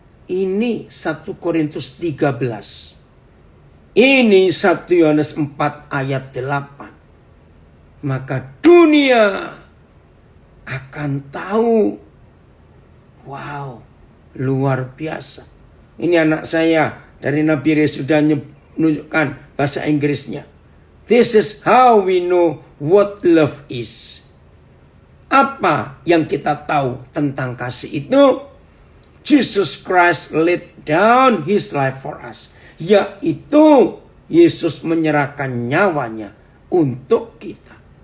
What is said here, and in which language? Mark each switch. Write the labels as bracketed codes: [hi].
[id] Ini 1 Korintus 13. Ini 1 Yohanes 4 ayat 8. Maka dunia akan tahu. Wow, luar biasa. Ini anak saya dari Nabi Ray sudah menunjukkan bahasa Inggrisnya. [en] This is how we know what love is. [id] Apa yang kita tahu tentang kasih itu? [en] Jesus Christ laid down his life for us. [id] Yaitu Yesus menyerahkan nyawanya untuk kita.